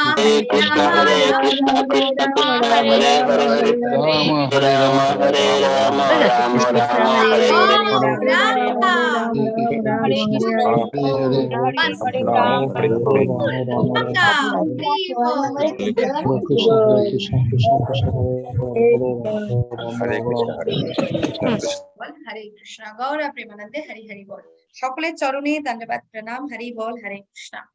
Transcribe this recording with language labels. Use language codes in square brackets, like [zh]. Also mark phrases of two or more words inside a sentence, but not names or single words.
[sa] Hare Krishna Krishna Krishna Hare Hare, Rama Rama Rama Rama Hare Hare। [bn] হরে কৃষ্ণ গৌর প্রেমানন্দে হরি হরি বল। সকলের চরণে দণ্ডবাদ প্রণাম। হরি বল, হরে কৃষ্ণ।